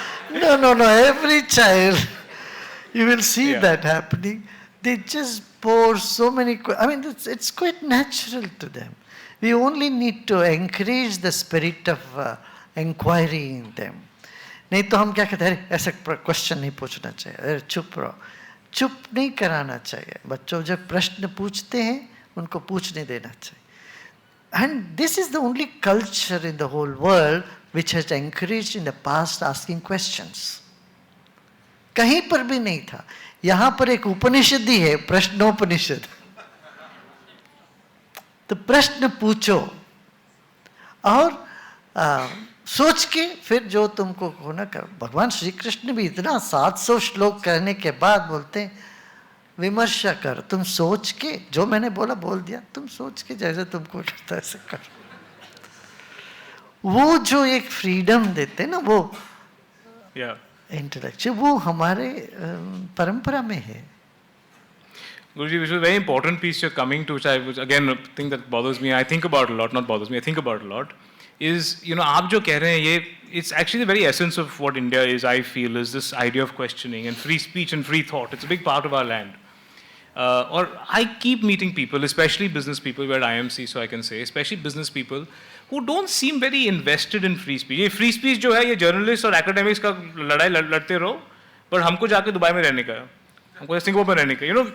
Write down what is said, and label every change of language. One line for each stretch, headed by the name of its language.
English: No. Every child, you will see that happening. They just pour so many. It's quite natural to them. We only need to encourage the spirit of inquiry in them.
Hindi: नहीं तो हम क्या कहते हैं ऐसा question नहीं पूछना चाहिए अरे चुप रहो चुप नहीं कराना चाहिए बच्चों जब प्रश्न पूछते हैं उनको पूछने देना चाहिए.
English: And this is the only culture in the whole world which has encouraged in the past asking questions.
Hindi: कहीं पर भी नहीं था. यहाँ पर एक उपनिषद ही है, प्रश्नोपनिषद. तो प्रश्न पूछो और सोच के फिर जो तुमको होना कर. भगवान श्री कृष्ण भी इतना 700 श्लोक कहने के बाद बोलते हैं विमर्श कर, तुम सोच के जो मैंने बोला बोल दिया, तुम सोच के जैसे तुमको लगता है ऐसे कर. वो जो एक फ्रीडम देते हैं ना वो इंटेलेक्चुअल, वो हमारे परंपरा में है.
English: Guruji, which is a very important piece you're coming to, which again a thing that bothers me, I think about a lot, not bothers me, I think about a lot, is,
Hindi: आप जो कह रहे हैं ये,
English: it's actually the very essence of what India is, I feel, is this idea of questioning and free speech and free thought. It's a big part of our land. Or I keep meeting people, especially business people, we're at IMC, so I can say, especially business people, who don't seem very invested in free speech.
Hindi: ये free speech जो है, ये journalists और academics का लड़ाई लड़ते रहो, but हमको जाके दुबई में रहने का है, हमको सिंगापुर में रहने का.